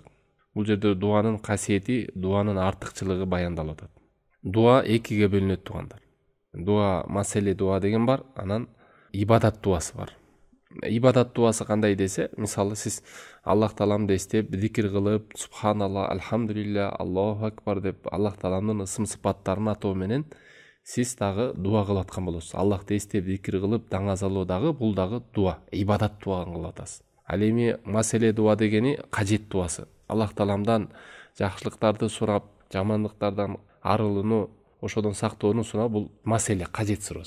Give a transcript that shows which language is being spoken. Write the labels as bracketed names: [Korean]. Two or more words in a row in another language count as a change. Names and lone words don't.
[Kyrgyz] Бул жерде дуанын касиети, дуанын артыкчылыгы баяндалып атат. Дуа экиге бөлүнөт тугандар. Дуа, маселе дуа деген бар, анан ибадат дуасы бар. Ибадат дуасы кандай десе, мисалы сиз Аллах Тааламды эстеп, зикир кылып, субханалла, [Arabic] الحمد لله، الله أكبر [Kyrgyz] деп Аллах Тааламдын ысым сыпаттарын атоо менен сиз дагы дуа кылып аткан болосуз. Аллахты эстеп, зикир кылып, даңазалоо дагы бул дагы дуа, ибадат дуасын кылып атасыз. Ал эми маселе дуа дегени кажет дуасы. Аллах Тааламдан жакшылыктарды сурап, жамандыктардан арылууну, ошодон сактоону сурап, бул маселе, кажет суроосу.